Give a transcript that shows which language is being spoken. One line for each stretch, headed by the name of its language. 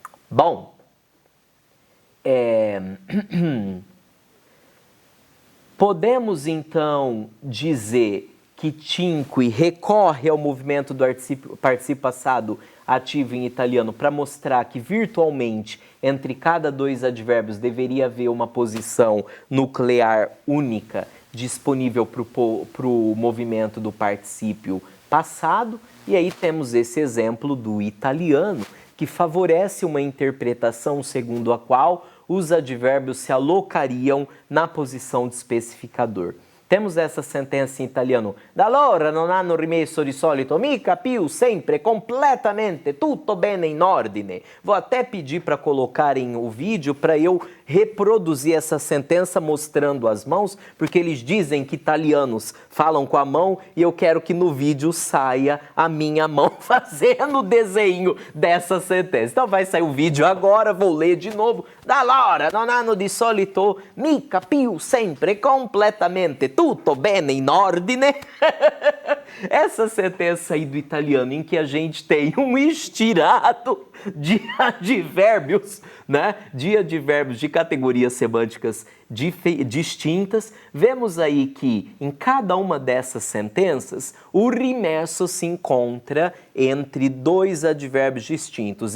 Portuguese: Bom, podemos então dizer que Thinque recorre ao movimento do particípio passado ativo em italiano para mostrar que virtualmente entre cada dois advérbios deveria haver uma posição nuclear única disponível para o movimento do particípio passado. E aí temos esse exemplo do italiano, que favorece uma interpretação segundo a qual os advérbios se alocariam na posição de especificador. Temos essa sentença em italiano:
Italian: da allora non hanno rimesso di solito mica più sempre completamente tutto bene in ordine.
Portuguese: Vou até pedir para colocarem o vídeo para eu reproduzir essa sentença mostrando as mãos, porque eles dizem que italianos falam com a mão e eu quero que no vídeo saia a minha mão fazendo o desenho dessa sentença. Então vai sair o vídeo agora, vou ler de novo.
Italian: Da allora non hanno di solito mica più sempre completamente tutto bene in ordine.
Portuguese: Essa sentença aí do italiano em que a gente tem um estirado de advérbios, né? De advérbios de categorias semânticas distintas, vemos aí que em cada uma dessas sentenças o rimesso se encontra entre dois advérbios distintos.